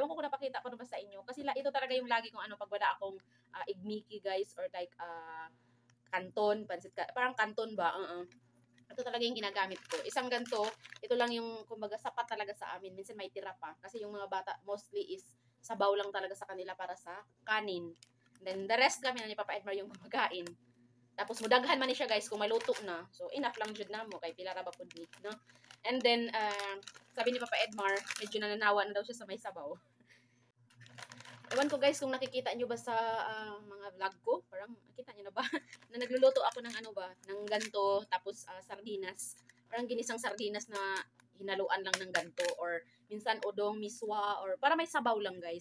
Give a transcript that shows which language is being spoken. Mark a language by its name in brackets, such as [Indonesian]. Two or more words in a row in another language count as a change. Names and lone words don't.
[Filipino] Ewan ko kung napakita ko na ba sa inyo. Kasi ito talaga yung lagi kong pag wala akong igmiki guys [English] or like [Filipino] kanton, pansit, parang kanton ba? Ito talaga yung ginagamit ko. Isang ganto, ito lang yung kumbaga sapat talaga sa amin. Minsan may tira pa. Kasi yung mga bata [English] mostly is [Filipino] sabaw lang talaga sa kanila para sa kanin. [English] Then the rest [Filipino] kami na ni Papa Edmar yung kumakain. [Cebuano] Tapos mudaghan man ni siya guys kung maluto na. So enough lang jud na mo kay pila ra ba pud ni, no? [Filipino] And then sabi ni Papa Edmar, medyo nananawa na daw siya sa may sabaw. Ewan ko guys kung nakikita nyo ba sa mga vlog ko, parang nakita nyo na ba na nagluluto ako ng ng ganto tapos sardinas. Parang ginisang sardinas na hinaluan lang ng ganto or minsan udong, miswa or para may sabaw lang guys.